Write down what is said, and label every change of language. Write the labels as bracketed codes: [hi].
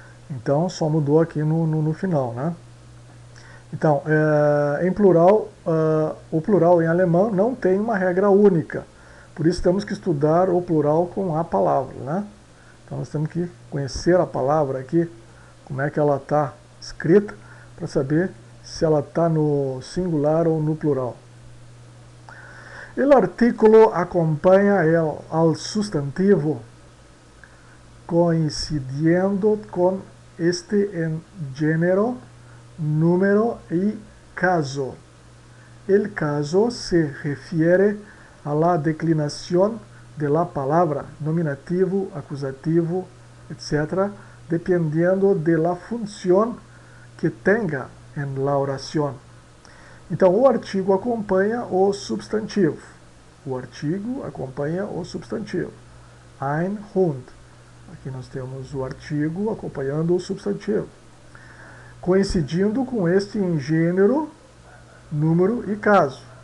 [pt] Então, só mudou aqui no final. Né? Então, em plural, o plural em alemão não tem uma regra única. Por isso, temos que estudar o plural com a palavra. Né? Então, nós temos que conhecer a palavra aqui, como é que ela está escrita, para saber se ela está no singular ou no plural. [es] O artículo [pt] acompanha [es] al sustantivo, coincidiendo com este en género, número y caso. El caso se refiere a la declinación de la palabra, nominativo, acusativo, etc., dependiendo de la función que tenga en la oración. [pt] Então, o artigo acompanha o substantivo. O artigo acompanha o substantivo. [de] Ein Hund. [pt] Aqui nós temos o artigo acompanhando o substantivo. Coincidindo com este em gênero, número e caso.